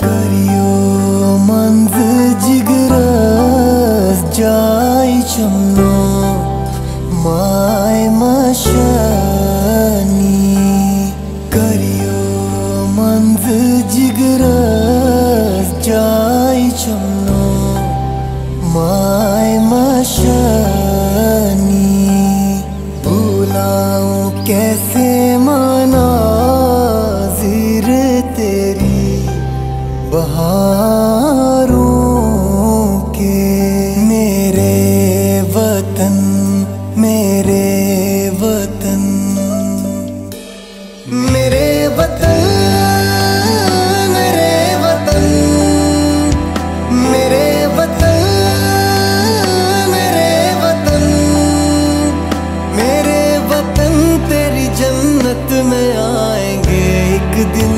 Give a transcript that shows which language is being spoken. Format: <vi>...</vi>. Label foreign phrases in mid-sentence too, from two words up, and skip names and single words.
<ks>करियो मंज जिगरस जाय चमनो माय मशानी। करियो मंज जिगरस जाय चमनो माय मशानी।</ks> <hi>भूलाऊं कैसे मनाज़िर तेरी बहारों के। मेरे वतन मेरे वतन मेरे वतन मेरे वतन मेरे वतन मेरे वतन मेरे वतन तेरी जन्नत में आएंगे एक दिन।</hi>